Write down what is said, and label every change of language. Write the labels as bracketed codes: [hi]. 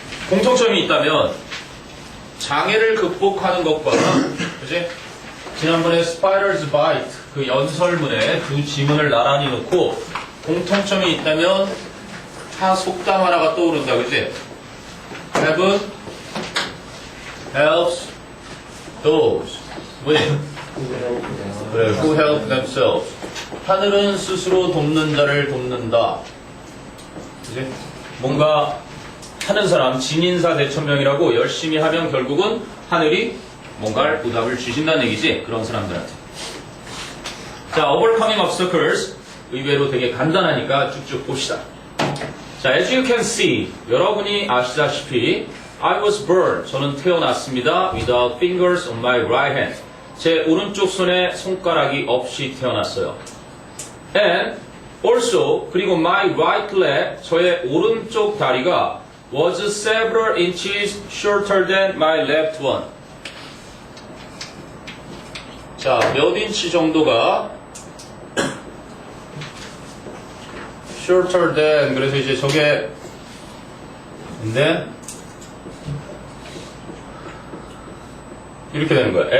[ko] 공통점이 있다면 장애를 극복하는 것과 그지? 지난번에 Spider's Bite 그 연설문에 두 지문을 나란히 놓고 공통점이 있다면 다 속담 하나가 떠오른다. 그지? [en] Heaven helps those 뭐지? 그래, who help themselves. [ko] 하늘은 스스로 돕는 자를 돕는다. 그지? 뭔가 하는 사람, 진인사 대천명이라고 열심히 하면 결국은 하늘이 뭔가를 보답을 주신다는 얘기지. 그런 사람들한테. 자, [en] overcoming obstacles. [ko] 의외로 되게 간단하니까 쭉쭉 봅시다. [en] 자, as you can see. [ko] 여러분이 아시다시피 [en] I was born. [ko] 저는 태어났습니다. [en] Without fingers on my right hand. [ko] 제 오른쪽 손에 손가락이 없이 태어났어요. [en] And also, 그리고 my right leg. [ko] 저의 오른쪽 다리가 [en] was several inches shorter than my left one. [ko] 자, 몇 인치 정도가 shorter than 그래서 이제 저게 근데 이렇게 되는 거야.